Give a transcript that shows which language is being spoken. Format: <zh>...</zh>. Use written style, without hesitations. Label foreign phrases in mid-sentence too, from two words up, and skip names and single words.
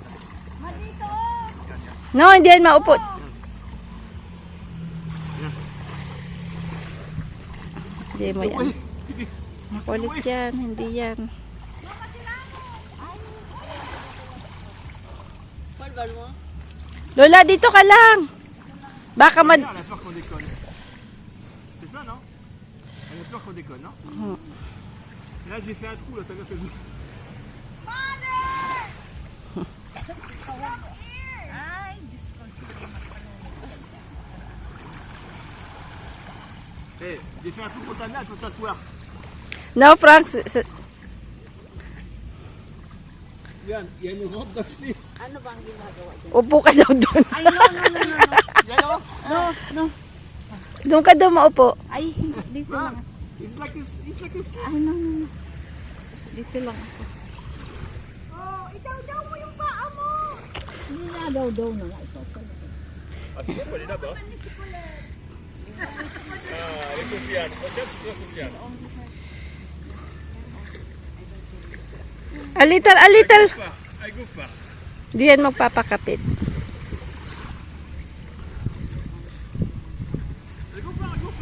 <tl>No, hindi yan maupo. Hindi mo yan. Makulit yan, hindi yan. Lola, dito ka lang. Baka</tl> <fr>Elle a peur qu'on déconne. C'est ça, non? Elle a peur qu'on déconne, non? Et là, j'ai fait un trou, là, t'as vu ce trou? Eh, j'ai fait un trou pour ta mère, elle peut s'asseoir.</fr> <en>No, Frank.</en> <fr>Regarde, il y a une rampe d'accès.</fr> <tl>Ano bang ginagawa dyan? Upo ka daw doon. Ay, no.</tl> <fr>Viens là.</fr> <en>No.</en> <tl>Doon ka daw maupo. Ay, dito lang.</tl> <en>It's like a sea.</en> <tl>Ay, no. Dito lang ako. Oh, itaw-daw mo yung paa mo. Hindi na daw na nga.</tl> <fr>Ah, c'est bon, faut aller là-bas. Ah, avec Océane. Océane, c'est toi, Océane.</fr> <en>A little. I go far.</en> <tl>Di yan magpapakapit.</tl> <en>I go far.</en>